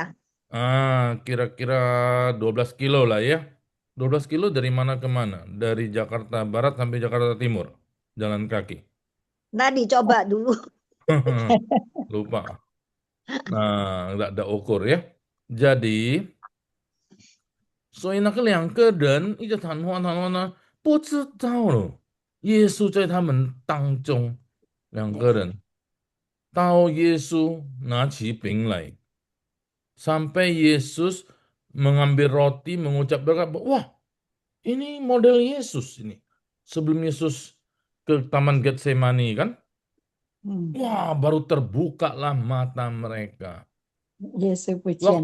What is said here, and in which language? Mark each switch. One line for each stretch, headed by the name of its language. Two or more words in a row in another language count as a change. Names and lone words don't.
Indonesian: Kira-kira 12 kilo lah ya. 12 kilo dari mana ke mana? Dari Jakarta Barat sampai Jakarta Timur. Jalan kaki. Nah, dicoba dulu. Lupa. Nah, nggak ada ukur ya. Jadi,
Chinese: 所以那个两个人一直谈话呢，不知道了。耶稣在他们当中，两个人到耶稣拿起饼来，
Indonesian: sampai Yesus mengambil roti, mengucap berkat. Wah, ini model Yesus ini. Sebelum Yesus ke Taman Getsemani kan? Wah, baru terbukalah mata mereka. Yesus pujian